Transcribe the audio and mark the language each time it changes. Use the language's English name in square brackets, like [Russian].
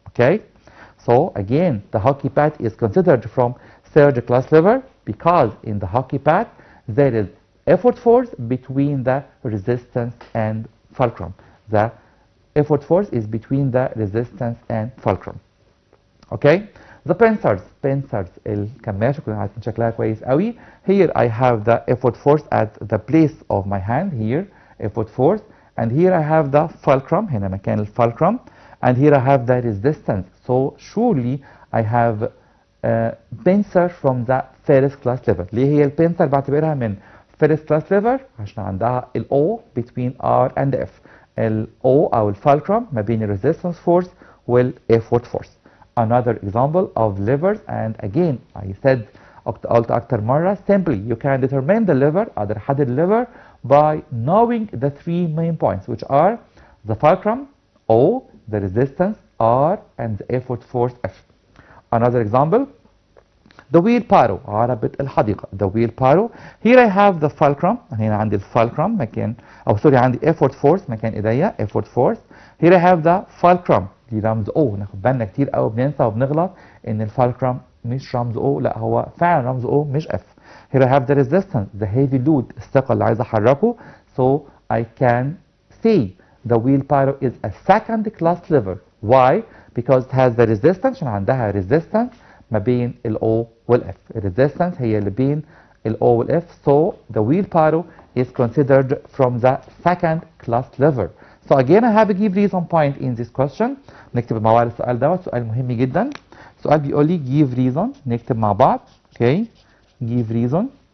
[English] Okay, so again the hockey pad is considered from third class lever because in the hockey pad there is effort force between the resistance and fulcrum. The effort force is between the resistance and fulcrum. [Arabic] Okay, the pincers الكماشة كلنا عارفين شكلها كويس قوي. [English] Here I have the effort force at the place of my hand here effort force, and here I have the fulcrum [Arabic] هنا مكان الفulcrum, [English] and here I have the resistance. So surely I have pincer from the first class lever. [Arabic] ليه هي البنسر بعتبرها من first class lever؟ عشان عندها ال O [English] between R and F. [Arabic] ال O أو الفulcrum ما بين ال resistance force وال effort force. [English] Another example of levers, and again I said [Arabic] قلت أكتر مرة [English] simply you can determine the lever [Arabic] أقدر أحدد lever [English] by knowing the three main points, which are the fulcrum O, the resistance R, and the effort force F. Another example, the wheelbarrow، [Arabic] عربة الحديقة. [English] The wheelbarrow. Here I have the fulcrum. [Arabic] هنا عندي الفulcrum مكان، أو سوري عندي effort force مكان إيديا effort force. [English] Here I have the fulcrum. [Arabic] دي رمز O. ناخد بالنا كتير قوي بننسى وبنغلط إن الفulcrum مش رمز O، لا هو فعلا رمز O مش F. [English] Here I have the resistance, the heavy load، [Arabic] الثقل اللي عايز أحركه. [English] So I can say the wheelbarrow is a second class lever. Why? Because it has the resistance، [Arabic] عشان عندها resistance ما بين ال O وال F. الريزيستنس هي اللي بين ال O وال F. [English] So the wheelbarrow is considered from the second class lever. So again I have a give reason point in this question. [Arabic] نكتب مع بعض السؤال دوت، سؤال مهم جدا. السؤال بيقول لي give reason، نكتب مع بعض. Okay. give reason.